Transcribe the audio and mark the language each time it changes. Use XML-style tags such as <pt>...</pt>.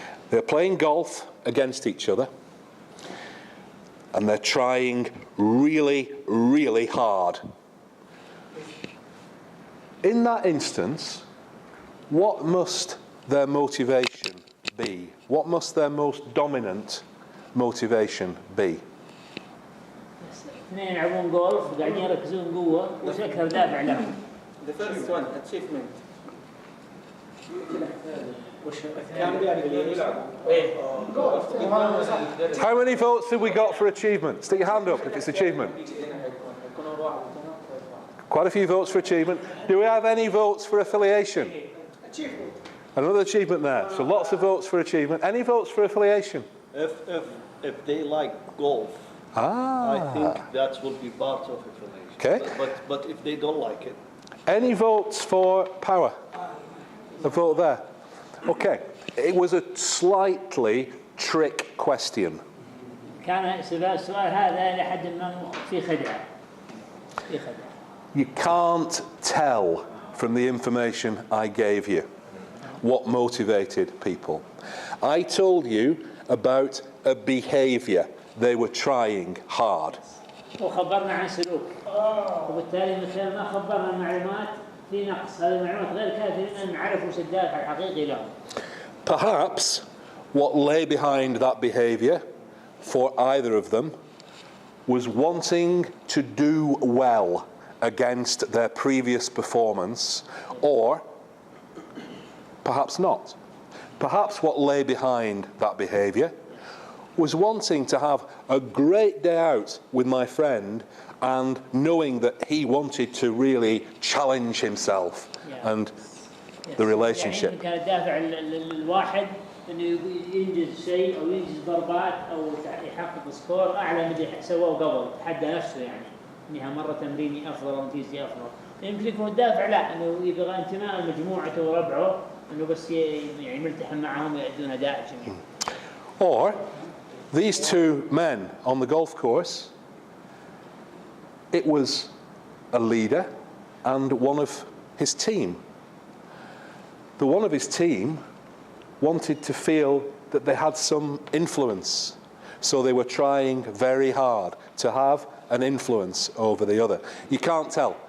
<en>They're playing golf against each other, and they're trying really, really hard. In that instance, what must their motivation be? What must their most dominant motivation be?</en> <ar>اثنين يلعبون جولف وقاعدين يركزون قوة، وش أكثر دافع لهم؟</ar> <en>The first one, achievement. How many votes have we got for achievement? Stick your hand up if it's achievement. Quite a few votes for achievement. Do we have any votes for affiliation? Achievement. Another achievement there. So lots of votes for achievement. Any votes for affiliation? If they like golf, I think that will be part of affiliation. Okay. But if they don't like it. Any votes for power? A vote there. Okay. It was a slightly trick question.</en> <ar>كان السؤال هذا لحد ما في خدعة. في خدعة.</ar> <en>You can't tell from the information I gave you what motivated people. I told you about a behaviour. They were trying hard.</en> <ar>وخبرنا عن سلوك. وبالتالي مثل ما خبرنا المعلومات في نقص، هذه المعلومات غير كافية أن نعرف وش الدافع الحقيقي لهم.</ar> <en>Perhaps what lay behind that behaviour for either of them was wanting to do well against their previous performance, or perhaps not. Perhaps what lay behind that behaviour was wanting to have a great day out with my friend and knowing that he wanted to really challenge himself and the relationship.</en> <ar>يعني كان الدافع الواحد انه ينجز شيء او ينجز ضربات او يحقق سكور اعلى من اللي سواه قبل، تحدى نفسه يعني انها مره تمريني افضل ونتيجتي افضل. يمكن يكون الدافع لا انه يبغى انتماء مجموعته وربعه انه بس يعني ملتحم معهم ويؤدون اداء جميل.</ar> <en>Or these two men on the golf course, it was a leader and one of his team. The one of his team wanted to feel that they had some influence, so they were trying very hard to have an influence over the other. You can't tell.</en>